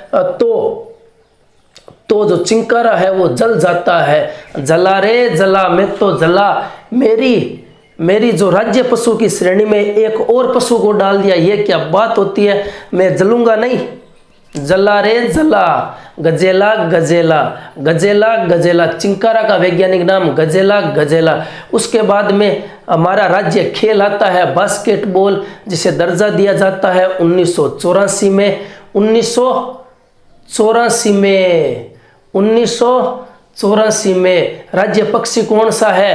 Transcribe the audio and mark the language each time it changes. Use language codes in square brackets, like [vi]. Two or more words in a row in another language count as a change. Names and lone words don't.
[hi] तो जो चिंकारा है वो जल जाता है। जला रे जला, मैं तो जला, मेरी जो राज्य पशु की श्रेणी में एक और पशु को डाल दिया, ये क्या बात होती है? मैं जलूंगा नहीं। जला रे जला, गजेला गजेला, गजेला गजेला, चिंकारा का वैज्ञानिक नाम गजेला गजेला। उसके बाद में हमारा राज्य खेल आता है बास्केटबॉल, जिसे दर्जा दिया जाता है 1984 में। 1984 में राज्य पक्षी कौन सा है?